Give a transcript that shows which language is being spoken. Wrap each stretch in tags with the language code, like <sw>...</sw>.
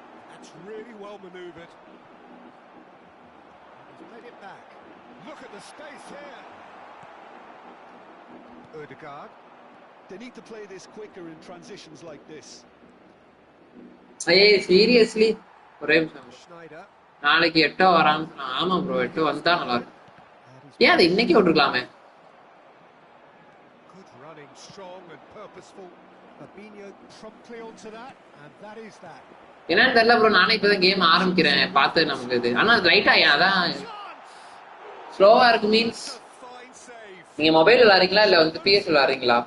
<en>That's really well manoeuvred. He's played it back. Look at the space here. Ødegaard. They need to play this quicker in transitions like this.</en> <ta>ஏய் seriously ஒரே நிமிஷம்</ta> <en>Schneider.</en> <ta>நாளைக்கு 8 வரான்னு சொன்னா ஆமா bro 8 வந்தா நல்லா இருக்கும் ஏன் அது இன்னைக்கு விட்டுருக்கலாமே</ta> <en>Good running, strong and purposeful. Fabinho promptly onto that, and that is that.</en> <ta>என்னன்னு தெரியல ப்ரோ நானே இப்பதான் கேம் ஆரம்பிக்கிறேன் பார்த்து நமக்கு இது ஆனா ரைட்டா அதான் ஸ்லோவா இருக்கு மீன்ஸ்</ta> <en>Fine save.</en> <ta>நீங்க மொபைல் விளையாடுறீங்களா இல்ல வந்து பிஎஸ் விளையாடுறீங்களா</ta>